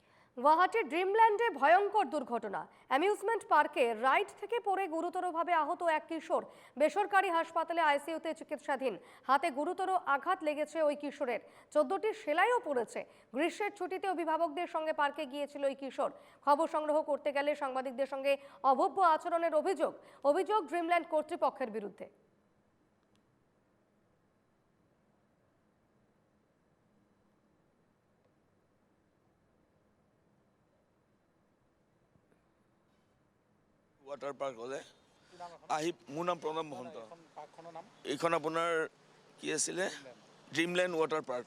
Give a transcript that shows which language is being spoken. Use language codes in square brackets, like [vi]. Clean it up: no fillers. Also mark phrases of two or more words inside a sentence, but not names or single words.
[bn] গুয়াহাটির ড্রিমল্যান্ডে ভয়ঙ্কর দুর্ঘটনা। অ্যামিউজমেন্ট পার্কে রাইড থেকে পড়ে গুরুতরভাবে আহত এক কিশোর বেসরকারি হাসপাতালে আইসিইউতে চিকিৎসাধীন। হাতে গুরুতর আঘাত লেগেছে ওই কিশোরের, 14টি সেলাইও পড়েছে। গ্রীষ্মের ছুটিতে অভিভাবকদের সঙ্গে পার্কে গিয়েছিল ওই কিশোর। খবর সংগ্রহ করতে গেলে সাংবাদিকদের সঙ্গে অভব্য আচরণের অভিযোগ ড্রিমল্যান্ড কর্তৃপক্ষের বিরুদ্ধে। [as] ওয়াটাৰ পাৰ্ক হ'লে মোৰ নাম প্ৰণৱ মহন্ত। এইখন আপোনাৰ কি আছিলে, ড্ৰিমলেণ্ড ৱাটাৰ পাৰ্ক।